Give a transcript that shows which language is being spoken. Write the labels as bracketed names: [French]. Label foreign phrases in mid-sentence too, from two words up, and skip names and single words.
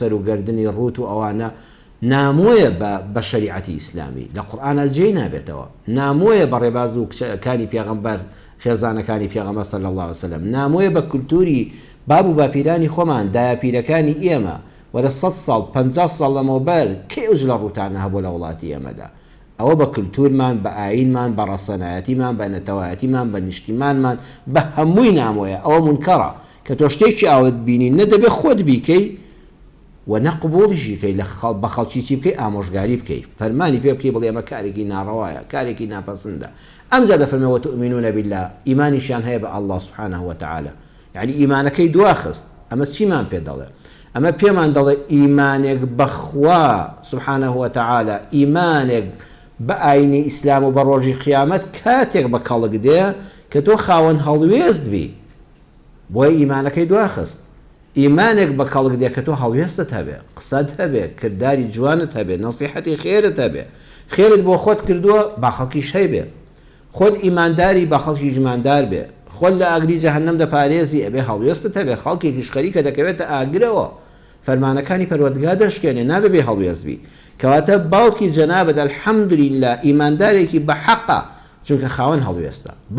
[Central Kurdish] سەر و گەردنی ڕوت و ئەوانە نامۆیە بە شەریعەتی ئیسلامی لە قورئانە جێی نابێتەوە نامۆیە بە ڕێباز و کانی پێغەمبەر خێزانەکانی پێغەمبەر [Arabic] صلی الله علیه وسلم [Central Kurdish] نامۆیە بە کولتوری باب و باپیرانی خۆمان دایاپیرەکانی ئێمە وەرە 100 ساڵ 50 ساڵ لەمەوبەر کێوج لە ڕوتانە هەبوو لە وڵاتی ئێمەدا ئەوە بە کولتورمان بە ئاینمان بە ڕەسەنایەتیمان بە نەتەوایەتیمان بە نیشتیمانمان بە هەمووی نامۆیە ئەوە منکەڕە کە تۆ شتێکی ئاوت بینی نەدەبێت خۆت بیکەی و نەقبوڵیشی کەی بە خەڵکی چی بکەی ئامۆژگاری بکەی فەرمانی پێ بکەی بڵێ ئەمە کارێکی ناڕەوایە کارێکی ناپەسەندە ئەمجا دەفەرمێ [Arabic] وتؤمنون بالله [Central Kurdish] ئیمانیشیان هەیە بە [Arabic] الله سبحانه وتعالى [Central Kurdish] یعنی ئیمانەکەی دواخست ئەمە چیمان پێ دەڵێ ئەمە پێمان دەڵێ ئیمانێک بەخوا [Arabic] سبحانه وتعالى [Central Kurdish] ئیمانێک بە ئاینی ئیسلام و بە ڕۆژی قیامەت کاتێک بە کەڵک دێ کە تۆ خاوەن هەڵوێست بی بۆی ئیمانەکەی دواخست ئیمانێک بە کەڵک دێ کە تۆ هەڵوێستت هەبێ قسەت هەبێ کردداری جوانت هەبێ نەسیحەتی خێرت هەبێ خێرت بۆ خۆت کردووە با خەڵکیش هەیبێ خۆت ئیمانداری با خەڵکی ژماندار بێ خۆت لە ئاگری جەهەنەم دەپارێزی ئەبێ هەڵوێستت هەبێ خەڵکێکیش خەریکە دەکەوێتە ئاگرەوە فەرمانەکانی پەروەردگار دەشکێنێ نابێ بێ هەڵوێست بی کەواتە باوکی جەنابەت ئەلحەمدولیلا ئیماندارێکی بە حەقە چونکە خاوەن هەڵوێستە